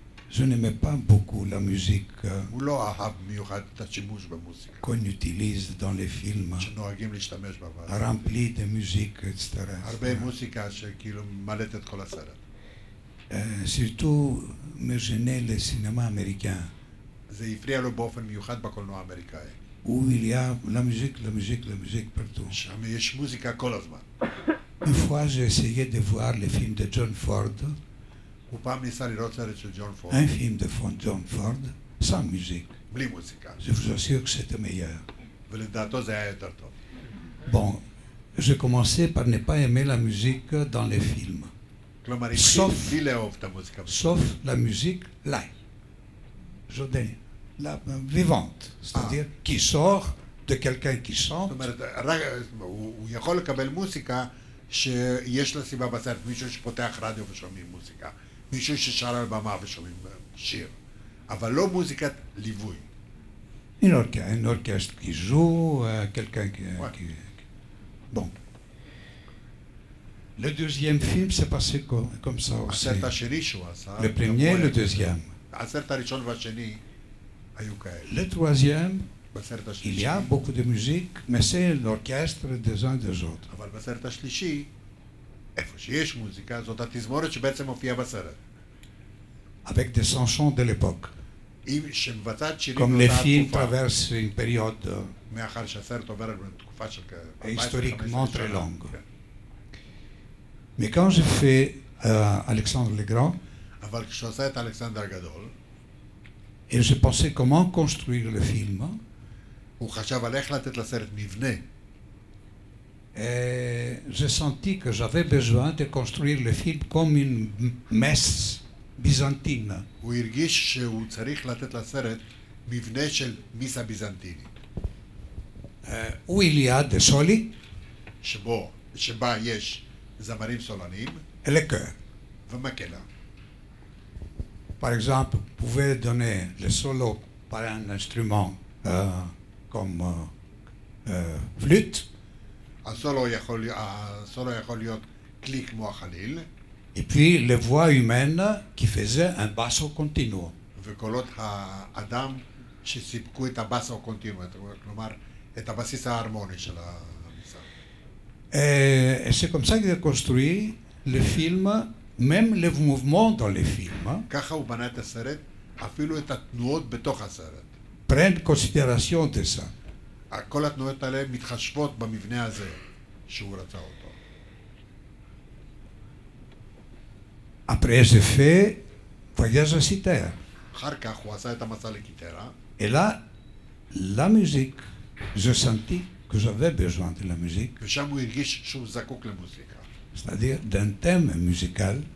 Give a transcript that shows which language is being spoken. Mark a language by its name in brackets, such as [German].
[French] je n'aimais pas beaucoup la musique [Hebrew] הוא לא אהב מיוחד את השימוש במוזיקה. [French] qu'on utilise dans les films, [Hebrew] שנוהגים להשתמש בה. [French] remplie de musique, etc. [Hebrew] הרבה מוזיקה שכאילו ממלאת את כל הסרט. [French] Surtout, me gênait le cinéma américain, [Hebrew] זה הפריע לו באופן מיוחד בקולנוע האמריקאי. [French] où il y a la musique partout. [Hebrew] שם יש מוזיקה כל הזמן. [French] Une fois, j'ai essayé de voir le film de John Ford, [Hebrew] הוא פעם ניסה לראות סרט של ג'ון פורד, [French] un film de John Ford, sans musique. [Hebrew] בלי מוזיקה, [French] Je vous assure que c'était meilleur. [Hebrew] ולדעתו זה היה יותר טוב. [French] Bon, j'ai commencé par ne pas aimer la musique dans les films, [Hebrew] כלומר, סוף. התחיל בלי לאהוב את המוזיקה. [French] sauf la musique live, la vivante, c'est-à-dire qui sort de quelqu'un qui [Hebrew] זאת [French] chante, [Hebrew] אומרת, רק, הוא יכול לקבל מוזיקה שיש לה סיבה בסרט, מישהו שפותח רדיו ושומעים מוזיקה, מישהו ששר על במה ושומעים שיר, אבל לא מוזיקת ליווי. [French] un orchestre qui joue, quelqu'un qui... Ouais. Bon. Le deuxième film s'est passé comme ça aussi. [Hebrew] הסרט השני שהוא עשה, [French] Le premier, le deuxième. [Hebrew] הסרט הראשון והשני היו כאלה. [French] Le troisième, [Hebrew] בסרט [French] il [Hebrew] השלישי, [French] y a beaucoup de musique, mais c'est l'orchestre des uns des autres. [Hebrew] אבל בסרט השלישי, איפה שיש מוזיקה, זאת התזמורת שבעצם מופיעה בסרט. [French] Avec des chansons de l'époque. [Hebrew] שמבצעת שירים [French] Comme les [Hebrew] באותה [French] films [Hebrew] תקופה. [French] traversent une période [Hebrew] מאחר שהסרט עובר בתקופה של [French] historiquement très longue. [Hebrew] כן. [French] Mais quand j'ai fait Alexandre le Grand, [Hebrew] אבל כשהוא עשה את אלכסנדר הגדול, [French] et je pensais comment construire le film, [Hebrew] הוא חשב על איך לתת לסרט מבנה. [French] et j'ai senti que j'avais besoin de construire le film comme une messe byzantine. [Hebrew] הוא הרגיש שהוא צריך לתת לסרט מבנה של מיסה ביזנטינית, [French] Où il y a des solis [Hebrew] שבה יש זמרים סולנים [French] et les chœurs. [Hebrew] ומקהלה. [French] Par exemple, vous pouvez donner le solo par un instrument comme flûte, [Hebrew] הסולו יכול להיות כלי כמו החליל, [French] et puis les voix humaines qui faisaient un basso continuo. [Hebrew] וקולות האדם שסיפקו את הבאסו קונטינו, כלומר את הבסיס ההרמוני של המיסה. [French] Et c'est comme ça qu'il a construit le film, même les mouvements dans les films [Hebrew] ככה הוא בנה את הסרט, אפילו את התנועות בתוך הסרט. [French] prennent considération de ça. [Hebrew] כל התנועות האלה מתחשבות במבנה הזה שהוא רצה אותו. [French] Après, j'ai fait Voyage à Citer. [Hebrew] אחר כך הוא עשה את המסע לקיטרה, [French] Et là, la musique, je sentis que j'avais besoin de la musique, [Hebrew] ושם הוא הרגיש שהוא זקוק למוזיקה. [French] c'est-à-dire d'un thème musical